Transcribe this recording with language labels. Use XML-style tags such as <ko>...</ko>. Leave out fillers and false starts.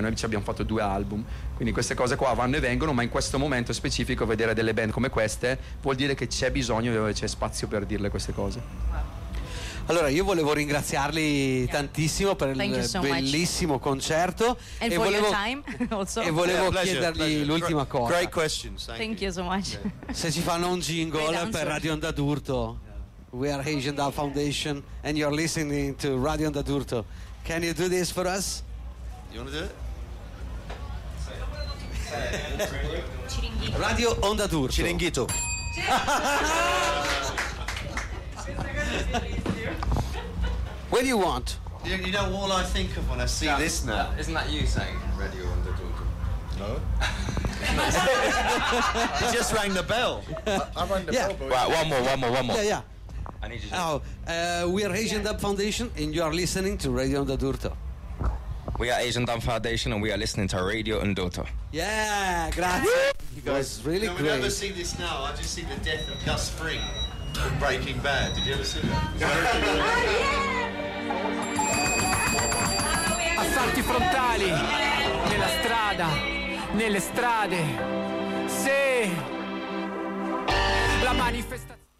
<it>Noi ci abbiamo fatto due album, quindi queste cose qua vanno e vengono, ma in questo momento specifico vedere delle band come queste vuol dire che c'è bisogno, c'è spazio per dirle queste cose. Allora, io volevo ringraziarli tantissimo per il bellissimo concerto</it> <en>and for your time also.</en> <it>E volevo chiedergli l'ultima cosa.</it> <en>Great questions, thank you so much.</en> <it>Se ci fanno un jingle per Radio Onda d'Urto.</it> <en>We are Asian Dub Foundation and you're listening to Radio Onda d'Urto. Can you do this for us? You want to do it? Radio Onda d'Urto. Chiringuito. What do you want? You know, all I think of when I see this now. Isn't that you saying Radio Onda d'Urto? No. He just rang the bell. I rang the bell. Right, one more. Yeah. I need you to... Oh, we are Asian Dub Foundation and you are listening to Radio Onda d'Urto. We are Asian Dub Foundation and we are listening to Radio Onda d'Urto. Yeah, grazie. You guys, really no, great. We never see this now. I just see the death of Gus Fring from Breaking Bad. Did you ever see that? Oh, yeah!</en> <it>Assalti frontali nella strada, nelle strade, se la manifestazione.</it>